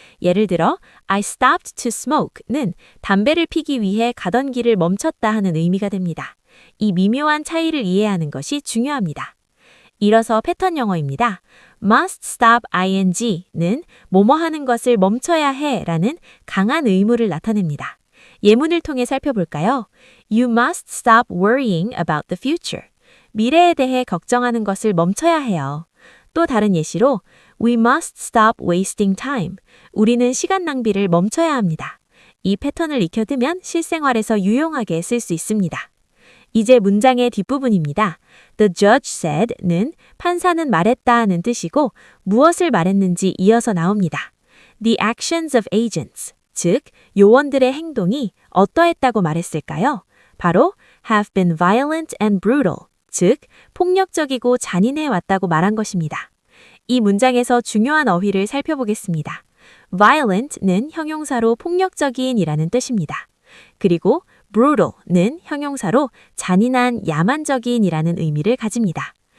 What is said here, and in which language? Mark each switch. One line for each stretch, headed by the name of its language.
Korean: 예를 들어
English: I stopped to smoke
Korean: 는 담배를 피기 위해 가던 길을 멈췄다 하는 의미가 됩니다. 이 미묘한 차이를 이해하는 것이 중요합니다. 이어서 패턴 영어입니다. must stop ing는 뭐뭐 하는 것을 멈춰야 해라는 강한 의무를 나타냅니다. 예문을 통해 살펴볼까요?
English: You must stop worrying about the future.
Korean: 미래에 대해 걱정하는 것을 멈춰야 해요. 또 다른 예시로
English: We must stop wasting time.
Korean: 우리는 시간 낭비를 멈춰야 합니다. 이 패턴을 익혀두면 실생활에서 유용하게 쓸 수 있습니다. 이제 문장의 뒷부분입니다.
English: The judge said
Korean: 는 판사는 말했다는 뜻이고 무엇을 말했는지 이어서 나옵니다.
English: The actions of agents,
Korean: 즉 요원들의 행동이 어떠했다고 말했을까요? 바로
English: have been violent and brutal,
Korean: 즉 폭력적이고 잔인해 왔다고 말한 것입니다. 이 문장에서 중요한 어휘를 살펴보겠습니다. violent는 형용사로 폭력적인이라는 뜻입니다. 그리고 brutal는 형용사로 잔인한, 야만적인이라는 의미를 가집니다.